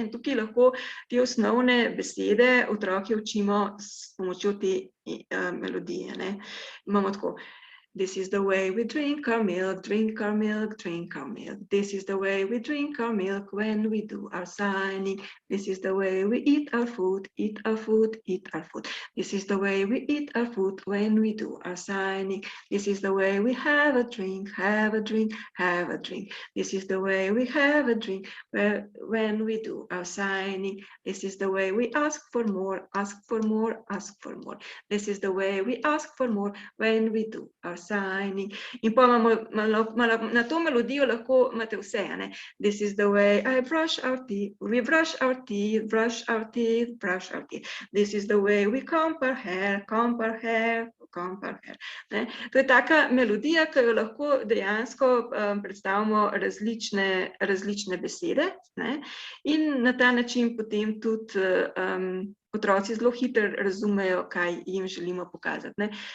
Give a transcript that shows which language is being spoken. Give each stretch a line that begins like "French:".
Slovenian: In tukaj lahko te osnovne besede otroke učimo s pomočjo te melodije. Ne? Imamo tako.
English: This is the way we drink our milk, drink our milk, drink our milk. This is the way we drink our milk when we do our signing. This is the way we eat our food, eat our food, eat our food. This is the way we eat our food when we do our signing. This is the way we have a drink, have a drink, have a drink. This is the way we have a drink when we do our signing. This is the way we ask for more, ask for more, ask for more. This is the way we ask for more when we do our signing.
Slovenian: In pa imamo na to melodijo lahko imate vse, ne?
English: This is the way I brush our teeth, we brush our teeth, brush our teeth, brush our teeth. This is the way we comb our hair, comb our hair, comb our hair.
Slovenian: Ne? To je taka melodija, ki jo lahko dejansko predstavimo različne besede, ne? In na ta način potem tudi otroci zelo hitro razumejo, kaj jim želimo pokazati. Ne?